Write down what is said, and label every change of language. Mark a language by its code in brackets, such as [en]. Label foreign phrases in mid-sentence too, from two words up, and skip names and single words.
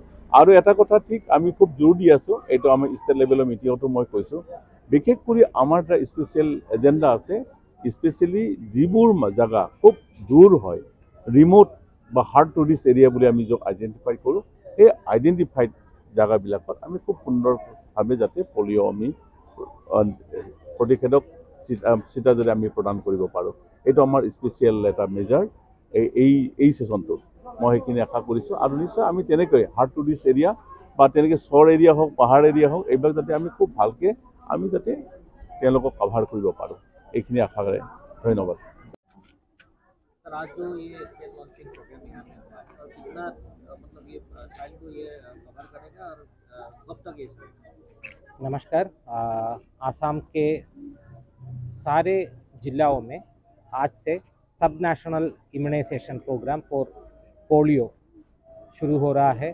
[as] আৰু এটা কথা ঠিক, আমি খুব জোৰ দি আছোঁ, এইটো আমাৰ ষ্টেট লেভেলৰ মিটিঙতো মই কৈছোঁ, বিশেষ কৰি আমাৰ এটা স্পেচিয়েল এজেণ্ডা আছে, স্পেচিয়েলি যিবোৰ জেগা খুব দূৰ হয়, ৰিম'ট বা [en] hard to reach area [as] বুলি আমি য'ত আইডেণ্টিফাই কৰোঁ, সেই আইডেণ্টিফাইড জেগাবিলাকত আমি খুব সুন্দৰভাৱে যাতে পলিঅ' আমি প্ৰতিষেধক চিটা যদি আমি প্ৰদান কৰিব পাৰোঁ, এইটো আমাৰ স্পেচিয়েল এটা মেজাৰ এই ছেশ্যনটোত মই সেইখিনি আশা কৰিছোঁ। আৰু নিশ্চয় আমি তেনেকৈ [en] hard to reach area [as] বা তেনেকৈ চৰ এৰিয়া হওক, পাহাৰ এৰিয়া হওক, এইবিলাক যাতে আমি খুব ভালকৈ আমি যাতে তেওঁলোকক কভাৰ কৰিব পাৰোঁ, এইখিনি আশা কৰে। ধন্যবাদ। [hi] आज जो ये [en] state launching program [hi] यहाँ पे हुआ है और कितना मतलब ये साइल को ये कवर करेगा और कब तक ये चलेगा? नमस्कार। आसाम के सारे जिलों में आज से [en] sub national immunization program for polio [hi] शुरू हो रहा है।